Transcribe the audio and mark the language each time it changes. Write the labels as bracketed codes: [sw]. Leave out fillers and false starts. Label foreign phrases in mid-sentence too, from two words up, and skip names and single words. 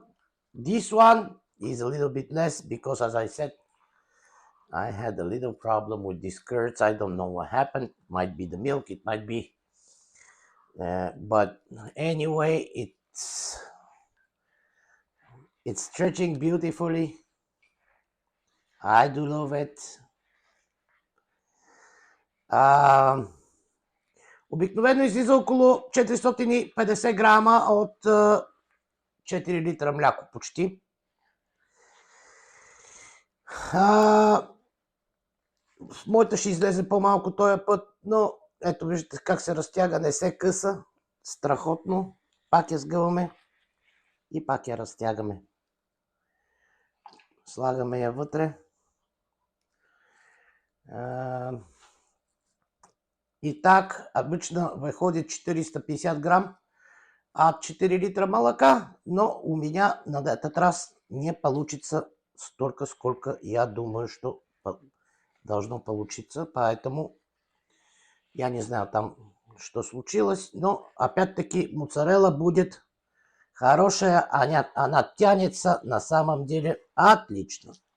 [en] This one is a little bit less because, as I said, I had a little problem with these curds. I don't know what happened. Might be the milk, it might be. But anyway, it's stretching beautifully. I do love it. [bg] Обикновено излиза около 450 грама от 4 литра мляко почти. Моята ще излезе по-малко този път, но ето виждате как се разтяга, не се къса. Страхотно. Пак я сгъваме и пак я разтягаме. Слагаме я вътре. [ru] И так, обычно выходит 450 грамм от 4 литра молока, но у меня на этот раз не получится столько, сколько я думаю, что должно получиться, поэтому я не знаю там, что случилось, но опять-таки моцарелла будет хорошая, она тянется на самом деле отлично.